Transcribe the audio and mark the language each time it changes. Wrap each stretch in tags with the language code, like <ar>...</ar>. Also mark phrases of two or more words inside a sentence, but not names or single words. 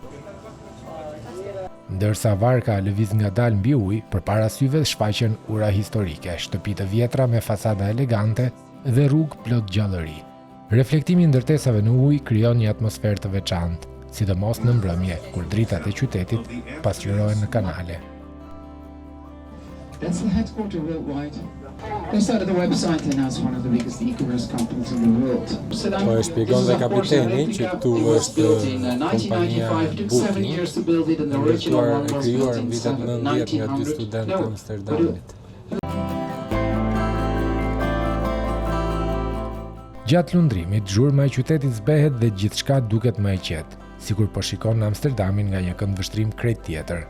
<sq>Ndërsa varka lëviz ngadalë mbi ujë, përpara syve shfaqen ura historike, shtëpi të vjetra me fasada elegante dhe rrugë plot gjallëri. Reflektimi i ndërtesave në ujë krijon një atmosferë të veçantë, sidomos në mbrëmje, kur dritat e qytetit pasqyrohen në kanale.</sq> <en>That's the headquarters worldwide. They started the website and now it's one of the biggest e-commerce companies in the world.</en> <sq>Po e shpjegon dhe kapiteni që këtu është kompania Booking, ndërtuar e krijuar në vitet 90 nga dy studentë të Amsterdamit. Gjatë lundrimit, zhurma e qytetit zbehet dhe gjithçka duket më e qetë, sikur po shikon në Amsterdamin nga një këndvështrim krejt tjetër.</sq>